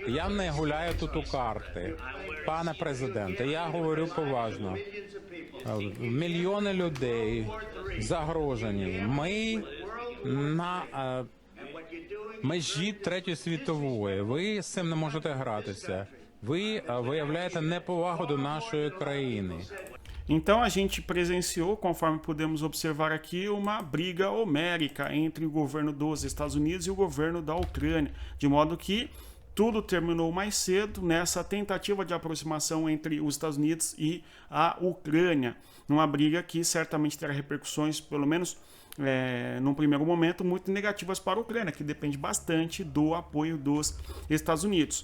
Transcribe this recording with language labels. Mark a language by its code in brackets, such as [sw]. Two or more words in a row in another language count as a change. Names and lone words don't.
[uk] Я не гуляю тут у карти, пане президенте, я говорю поважно. Мільйони людей загрожені. Ми на межі Третьої світової. Ви з цим не можете гратися. Ви виявляєте неповагу до нашої країни. [pt] Então a gente presenciou, conforme podemos observar aqui, uma briga homérica entre o governo dos Estados Unidos e o governo da Ucrânia, de modo que tudo terminou mais cedo nessa tentativa de aproximação entre os Estados Unidos e a Ucrânia, numa briga que certamente terá repercussões, pelo menos num primeiro momento, muito negativas para a Ucrânia, que depende bastante do apoio dos Estados Unidos.